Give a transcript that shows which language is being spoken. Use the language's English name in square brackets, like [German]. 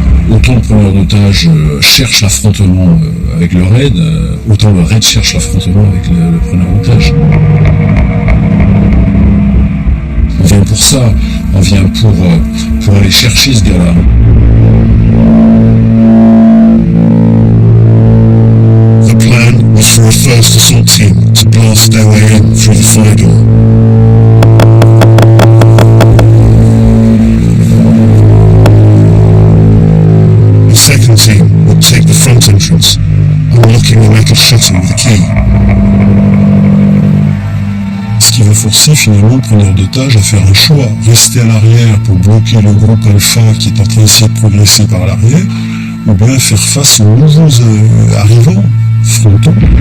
[French] Autant le preneur d'otage cherche l'affrontement avec le raid, autant le raid cherche l'affrontement avec le preneur d'otage. On vient pour ça, on vient pour aller chercher ce gars-là. [English] The plan was for a first assault team to blast their way in through the fire door. The second team would take the front entrance, unlocking the metal shutter with a key. [French] Ce qui va forcer finalement le preneur d'otage à faire un choix, rester à l'arrière pour bloquer le groupe Alpha qui est en train d'essayer de progresser par l'arrière, ou bien faire face aux nouveaux arrivants frontaux.